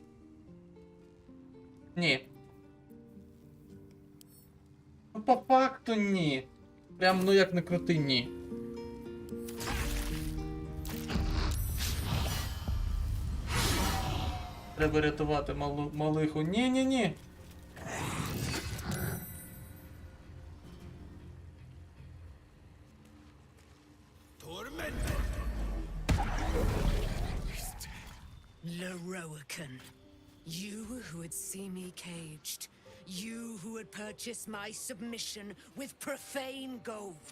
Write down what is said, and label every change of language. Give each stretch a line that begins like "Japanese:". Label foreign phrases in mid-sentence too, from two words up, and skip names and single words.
Ukrainian: Ні. Ну по факту ні. Прям ну як не крути, ні. Треба рятувати малиху. Ні.
English: Leroican, you who would see me caged, you who would purchase my submission with profane gold.